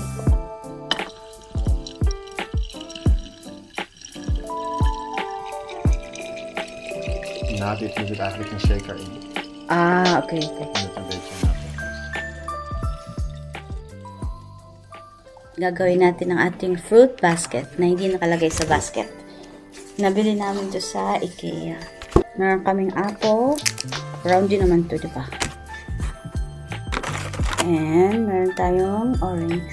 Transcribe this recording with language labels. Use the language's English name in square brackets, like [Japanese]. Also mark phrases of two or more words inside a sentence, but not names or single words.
[Dutch] Na dit moet het eigenlijk een shaker in. Ah, okay. Om het een beetje na te [Filipino] Gagawin natin ang ating [English] fruit basket [Filipino] na hindi nakalagay sa basket. Nabili namin to sa IKEA. Meron kaming apple. Round din naman to, diba? And meron tayong orange.